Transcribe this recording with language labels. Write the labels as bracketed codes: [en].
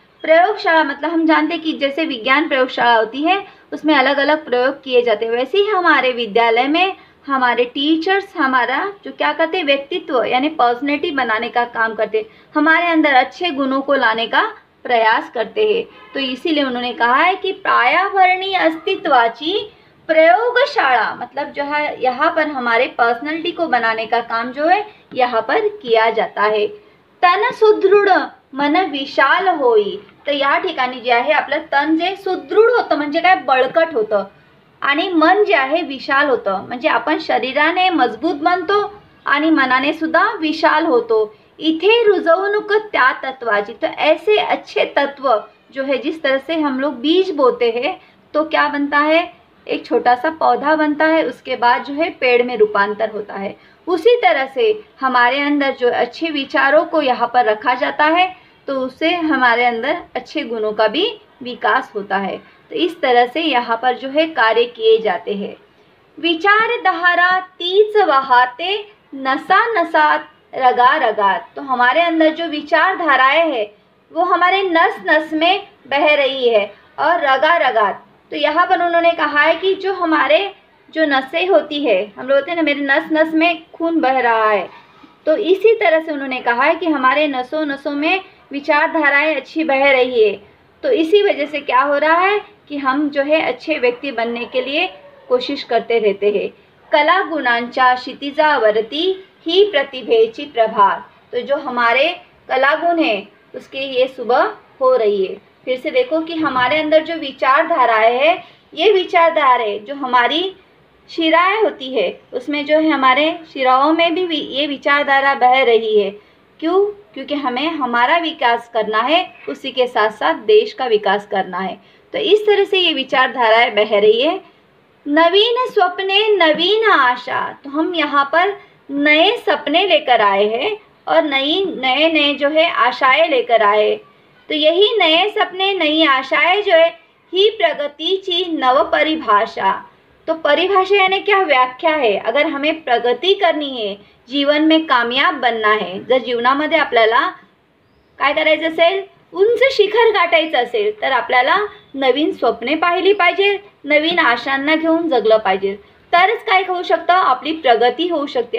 [hi] प्रयोगशाला मतलब हम जानते हैं कि जैसे विज्ञान प्रयोगशाला होती है, उसमें अलग अलग प्रयोग किए जाते हैं, वैसे ही हमारे विद्यालय में हमारे टीचर्स हमारा जो क्या करते हैं, व्यक्तित्व यानी पर्सनैलिटी बनाने का काम करते हैं, हमारे अंदर अच्छे गुणों को लाने का प्रयास करते हैं। तो इसीलिए उन्होंने कहा है कि [mr] पायाभरणी अस्तित्वाची प्रयोगशाला, [hi] मतलब जो है यहाँ पर हमारे पर्सनैलिटी को बनाने का काम जो है यहाँ पर किया जाता है। [mr] तन सुदृढ मन विशाल होई, तर या ठिकाणी जे आहे आपलं तन जे सुदृढ होतं म्हणजे काय, बळकट होतं, आणि मन जे आहे विशाल होतं, म्हणजे आपण शरीराने मजबूत बनतो आणि मनाने सुद्धा विशाल होतो। इथे रुजवणूक त्या तत्वाची, [hi] तो ऐसे अच्छे तत्व जो है, जिस तरह से हम लोग बीज बोते हैं तो क्या बनता है, एक छोटा सा पौधा बनता है, उसके बाद जो है पेड़ में रूपांतर होता है। उसी तरह से हमारे अंदर जो अच्छे विचारों को यहाँ पर रखा जाता है, तो उससे हमारे अंदर अच्छे गुणों का भी विकास होता है। तो इस तरह से यहाँ पर जो है कार्य किए जाते हैं। [mr] विचारधारा तीच वाहते नसा नसात रगा रगात, [hi] तो हमारे अंदर जो विचारधाराएं है वो हमारे नस नस में बह रही है, और रगा रगात, तो यहाँ पर उन्होंने कहा है कि जो हमारे जो नसें होती है, हम लोग होते हैं ना, मेरे नस नस में खून बह रहा है, तो इसी तरह से उन्होंने कहा है कि हमारे नसों नसों में विचारधाराएं अच्छी बह रही है। तो इसी वजह से क्या हो रहा है कि हम जो है अच्छे व्यक्ति बनने के लिए कोशिश करते रहते हैं। [mr] कला गुणांच्या क्षितिजावरती ही प्रतिभेची प्रभात। [hi] तो जो हमारे कला गुण है उसकी ये सुबह हो रही है। फिर से देखो कि हमारे अंदर जो विचारधाराएं है, ये विचारधाराएं जो हमारी शिराएं होती है उसमें जो है हमारे शिराओं में भी ये विचारधारा बह रही है। क्यों? क्योंकि हमें हमारा विकास करना है, उसी के साथ साथ देश का विकास करना है। तो इस तरह से ये विचारधाराएं बह रही है। [mr] नवीन स्वप्ने नवीन आशा, [hi] तो हम यहाँ पर नए सपने लेकर आए हैं और नए नए जो है आशाएं लेकर आए। तो यही नए सपने नई आशाएं जो है [mr] ही प्रगतीची नव परिभाषा। [hi] तो परिभाषा यानी क्या? व्याख्या है। अगर हमें प्रगती करनी है, जीवन में कामयाब बनना [mr] आहे, जर जीवनामध्ये आपल्याला काय करायचं असेल, उंच शिखर गाठायचं असेल, तर आपल्याला नवीन स्वप्ने पाहिली पाहिजे, नवीन आशांना घेऊन जगलं पाहिजे, तरच काय होऊ शकतं, आपली प्रगती होऊ शकते।